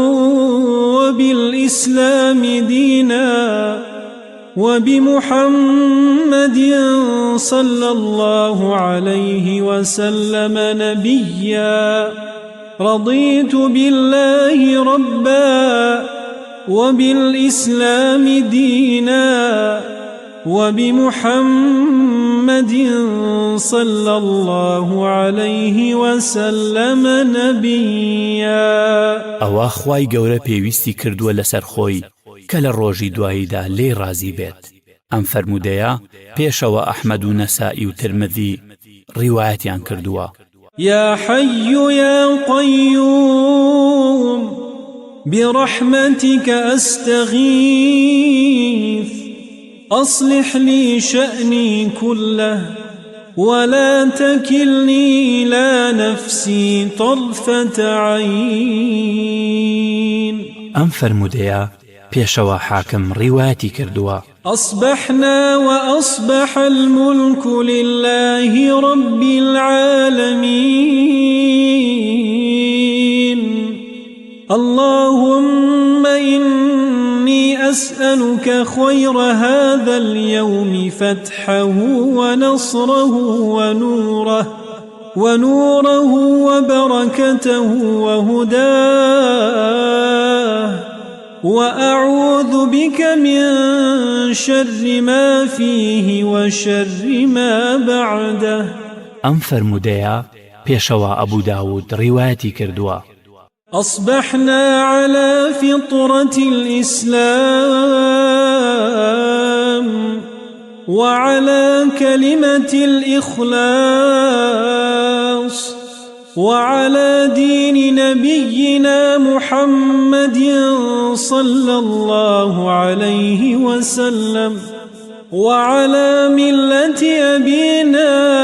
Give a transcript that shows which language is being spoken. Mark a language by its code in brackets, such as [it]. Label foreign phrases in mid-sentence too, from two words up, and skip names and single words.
[ar] وبالإسلام دينا وبمحمد صلى الله عليه وسلم نبيا رضيت بالله ربا وبالإسلام دينا وبمحمد صلى الله عليه وسلم نبيا. [ckb] ئەوە خوای گەورە پێویستی کردووە لەسەر خۆی کە لە ڕۆژی دواییدا لێ رازی بێت. ئەم فەرموودەیە پێشەوە ئەحمەد و نەسائی و ترمذی ڕیوایەتیان کردووە. [ar] يا حي يا قيوم برحمتك أستغيث أصلح لي شأني كله ولا تكلني إلى نفسي طرفة عين. [ckb] ئەم فەرموودەیە پێشەوە حاکم ڕیوایەتی کردووە. [ar] أصبحنا وأصبح الملك لله رب العالمين اللهم إني أسألك خير هذا اليوم فتحه ونوره وبركته وهداه وأعوذ بك من شر ما فيه وشر ما بعده. [ckb] ئەم فەرموودەیە پێشەوە ئەبوو داود ڕیوایەتی کردووە. [ar] أصبحنا على فطرة الإسلام وعلى كلمة الإخلاص وعلى دين نبينا محمد صلى الله عليه وسلم وعلى ملة أبينا